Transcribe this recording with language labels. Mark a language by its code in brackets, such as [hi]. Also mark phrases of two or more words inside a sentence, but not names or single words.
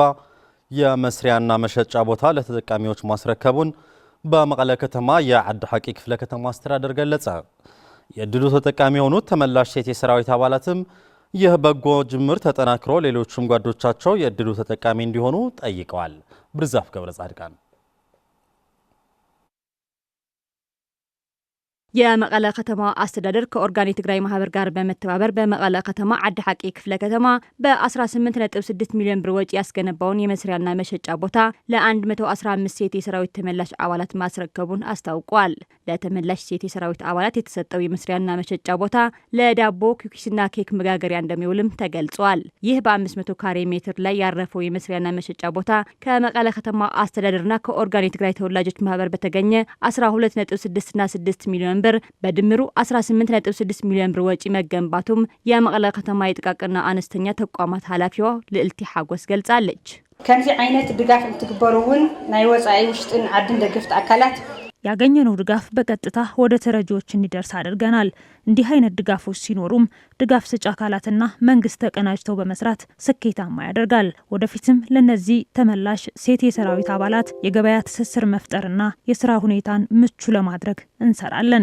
[am] የመስሪያና መሸጫ ቦታ ለተጠቃሚዎች ማስረከቡን በመቀለ ከተማ የዓዲ ሐቂ ክፍለ ከተማ አስተዳደር ገለጸ። የእድሉ ተጠቃሚ የሆኑት ተመላሽ ሴት የሰራዊት አባላትም ይህ በጎ ጅምር ተጠናክሮ ሌሎችም ጓዶቻቸው የእድሉ ተጠቃሚ እንዲሆኑ ጠይቀዋል። ብርዛፍ ገብረ ጻድቃን የመቀለ ከተማ አስተዳደር ከኦርጋኒክ ትግራይ ማህበር ጋር በመተባበር በመቀለ ከተማ ዓዲ ሐቂ ክፍለ ከተማ በ18.6 ሚሊዮን ብር ወጪ ያስገነባውን የመስሪያና መሸጫ ቦታ ለ115 ሴት የሰራዊት ተመላሽ አባላት ማስረከቡን አስታውቋል። ለተመላሽ ሴት የሰራዊት አባላት የተሰጠው የመስሪያና መሸጫ ቦታ ለዳቦ ኩኪስና ኬክ መጋገሪያ እንደሚውልም ተገልጿል። ይህ በ500 ካሬ ሜትር ላይ ያረፈው የመስሪያና መሸጫ ቦታ ከመቀለ ከተማ አስተዳደርና ከኦርጋኒክ ትግራይ ተወላጆች ማህበር በተገኘ 12.6 እና 6 ሚሊዮን ብር በድምሩ 18.6 ሚሊዮን ብር ወጪ መገንባቱም የመቀለ ከተማ የጥቃቅንና አነስተኛ ተቋማት ኃላፊዋ ልዕልቲ ሓጎስ ገልጻለች። [ti] ከምዚ አይነት ድጋፍ እንትግበሩውን ናይ ወጻኢ ውሽጥን ዓድን ደገፍት አካላት [am] ያገኘነው ድጋፍ በቀጥታ ወደ ተረጂዎች እንዲደርስ አድርገናል። እንዲህ አይነት ድጋፎች ሲኖሩም ድጋፍ ሰጪ አካላትና መንግስት ተቀናጅተው በመስራት ስኬታማ ያደርጋል። ወደፊትም ለነዚህ ተመላሽ ሴት የሰራዊት አባላት የገበያ ትስስር መፍጠርና የስራ ሁኔታን ምቹ ለማድረግ እንሰራለን።